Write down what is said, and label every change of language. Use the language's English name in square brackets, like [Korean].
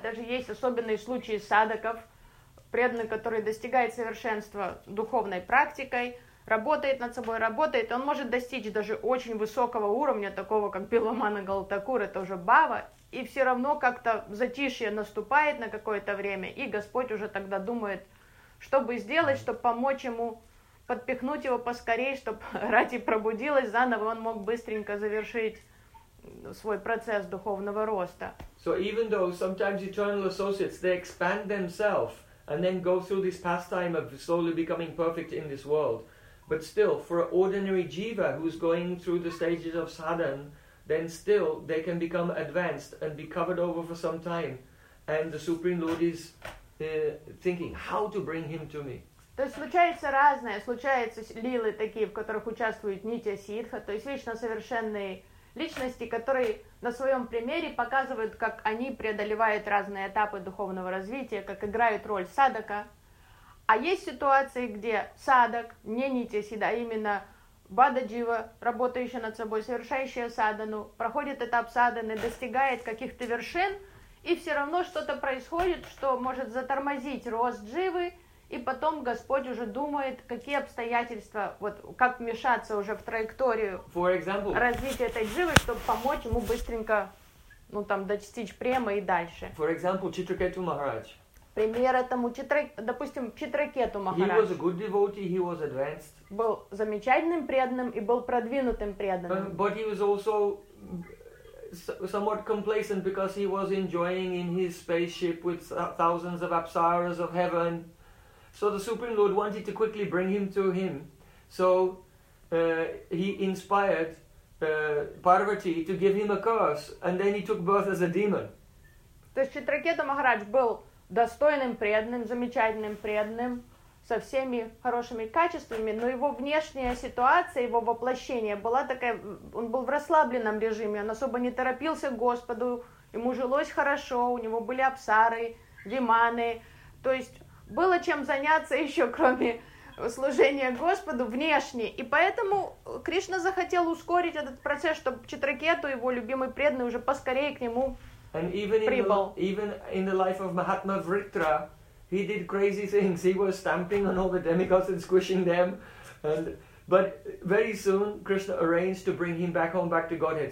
[Russian] Даже есть особенные случаи садаков, преданных, которые достигают совершенства духовной практикой, работает над собой, работает, он может достичь даже очень высокого уровня, такого как Биламана Галтакура, это уже Бава, и все равно как-то затишье наступает на какое-то время, и Господь уже тогда думает, что бы сделать, чтобы помочь ему, подпихнуть его поскорее, чтобы рати пробудилась заново, он мог быстренько завершить свой процесс духовного роста. [English] So even though sometimes eternal associates, they expand themselves and then go through this pastime of slowly becoming perfect in this world, but still, for an ordinary jiva who's going through the stages of sadhan, then still they can become advanced and be covered over for some time. And the Supreme Lord is thinking, how to bring him to me? [Russian] То есть случается разное. Случаются лилы такие, в которых участвуют нитья ситха, то есть вечно совершенные личности, которые на своем примере показывают, как они преодолевают разные этапы духовного развития, как играют роль садака. А есть ситуации, где садак, не нитя-сида, а именно бада-джива, работающая над собой, совершающая садану, проходит этап саданы, достигает каких-то вершин, и все равно что-то происходит, что может затормозить рост дживы, и потом Господь уже думает, какие обстоятельства, вот как вмешаться уже в траекторию развития этой дживы, чтобы помочь ему быстренько, ну там, достичь према и дальше. [English] For example, Читракету Махарадж. [Russian] Пример этому, допустим, Читракету Махарадж. [English] He was a good devotee, he was advanced. [Russian] Был замечательным преданным и был продвинутым преданным. [English] But he was also somewhat complacent because he was enjoying in his spaceship with thousands of apsaras of heaven. So the Supreme Lord wanted to quickly bring him to him. So he inspired Parvati to give him a curse and then he took birth as a demon. [Russian] То есть Читракету Махарадж был достойным преданным, замечательным преданным, со всеми хорошими качествами, но его внешняя ситуация, его воплощение была такая, он был в расслабленном режиме, он особо не торопился к Господу, ему жилось хорошо, у него были апсары, виманы, то есть было чем заняться еще, кроме служения Господу, внешне, и поэтому Кришна захотел ускорить этот процесс, чтобы Читракету, его любимый преданный, уже поскорее к нему [English] And even in the life of Mahatma Vritra, he did crazy things. He was stamping on all the demigods and squishing them. But very soon, Krishna arranged to bring him back home, back to Godhead.